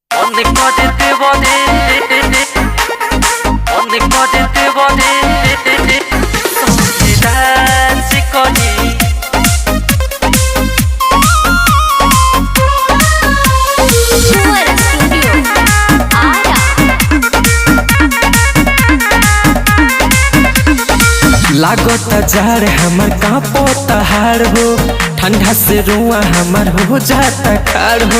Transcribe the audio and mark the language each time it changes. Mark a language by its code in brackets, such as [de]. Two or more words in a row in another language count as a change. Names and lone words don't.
[bn] অনেক ঘটেতে বলে অনেক ঘটেতে বলে ডান্স করি [bho] लागता जार हमर कांपता हार हो, ठंडा से रुआ हमर हो जाता खार हो।